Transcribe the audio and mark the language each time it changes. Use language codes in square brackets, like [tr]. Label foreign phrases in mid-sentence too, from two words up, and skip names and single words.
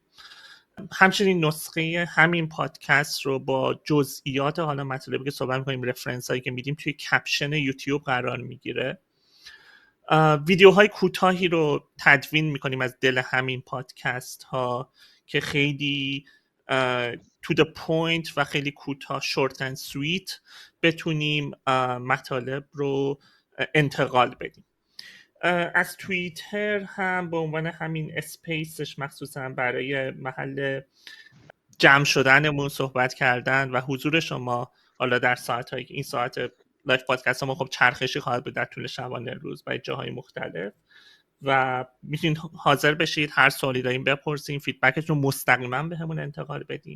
[fa] همچنین نسخه همین پادکست رو با جزئیات حالا مطالبی که صحبت می‌کنیم، رفرنس هایی که میدیم توی کپشن یوتیوب قرار میگیره. ویدیوهای کوتاهی رو تدوین می‌کنیم از دل همین پادکست ها که خیلی [en] to the point [fa] و خیلی کوتاه [en] short and sweet [fa] بتونیم مطالب رو انتقال بدیم. از توییتر هم به عنوان همین اسپیسش مخصوصا برای محل جمع شدنمون صحبت کردن و حضور شما حالا در ساعت‌هایی که این ساعت لایف پادکست ما خب چرخشی خواهد بود در طول شبانه روز و جاهای مختلف و میتونید حاضر بشید، هر سوالی دارین بپرسین، فیدبکتون رو مستقیما بهمون انتقال بدین.